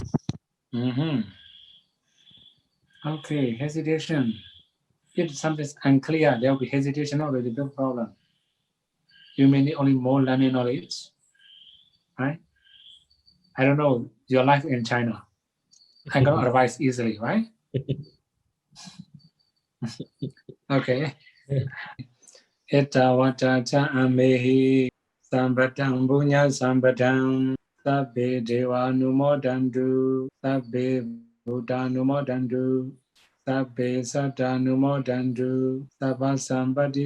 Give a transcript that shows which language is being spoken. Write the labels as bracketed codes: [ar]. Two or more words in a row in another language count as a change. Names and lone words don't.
[en] Okay, hesitation. If something is unclear, there will be hesitation already, no problem. You may need only more learning knowledge, right? I don't know your life in China. I cannot advise easily, right? Okay. [pi] Etawata cha amehi sambatam bunya sambatam sabbe deva numodandu sabbe buddha numodandu sabbe satta numodandu sabba sambati